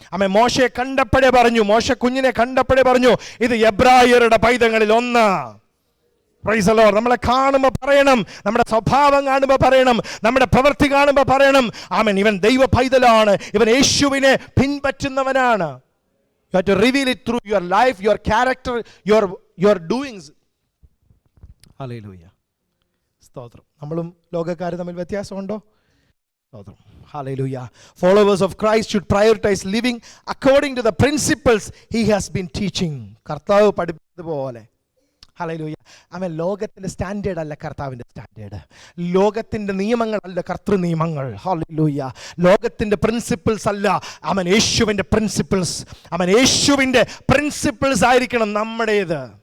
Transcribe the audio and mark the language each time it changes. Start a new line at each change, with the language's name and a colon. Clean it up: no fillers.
Malayalam: അവൻ മോശയെ കണ്ടപ്പോഴേ പറഞ്ഞു, മോശ കുഞ്ഞിനെ കണ്ടപ്പോഴേ പറഞ്ഞു, ഇത് എബ്രായരുടെ പൈതങ്ങളിൽ ഒന്ന്. Praise the Lord. നമ്മളെ കാണുമ്പോൾ പറയണം, നമ്മുടെ സ്വഭാവം കാണുമ്പോൾ പറയണം, നമ്മുടെ പ്രവൃത്തി കാണുമ്പോൾ പറയണം, ആമേൻ, ഇവൻ ദൈവ പൈതലാണ്, ഇവൻ യേശുവിനെ പിൻപറ്റുന്നവനാണ്.
English: You have to reveal it through your life, your character, your doings.
Malayalam: Hallelujah. സ്തോത്രം. നമ്മളും ലോകക്കാരും തമ്മിൽ വ്യത്യാസമുണ്ടോ? സ്തോത്രം. Hallelujah.
English: Followers of Christ should prioritize living according to the principles he has been teaching.
Malayalam: കർത്താവ് പഠിപ്പിച്ചതുപോലെ. ഹല്ലേലൂയ. ആമേൻ. ലോകത്തിൻ്റെ സ്റ്റാൻഡേർഡ് അല്ല കർത്താവിൻ്റെ സ്റ്റാൻഡേർഡ്. ലോകത്തിൻ്റെ നിയമങ്ങളല്ല കർത്തൃ നിയമങ്ങൾ. ഹല്ലേലൂയ. ലോകത്തിൻ്റെ പ്രിൻസിപ്പിൾസ് അല്ല, ആമേൻ, യേശുവിൻ്റെ പ്രിൻസിപ്പിൾസ്. ആമേൻ, യേശുവിൻ്റെ പ്രിൻസിപ്പിൾസ് ആയിരിക്കണം നമ്മുടേത്.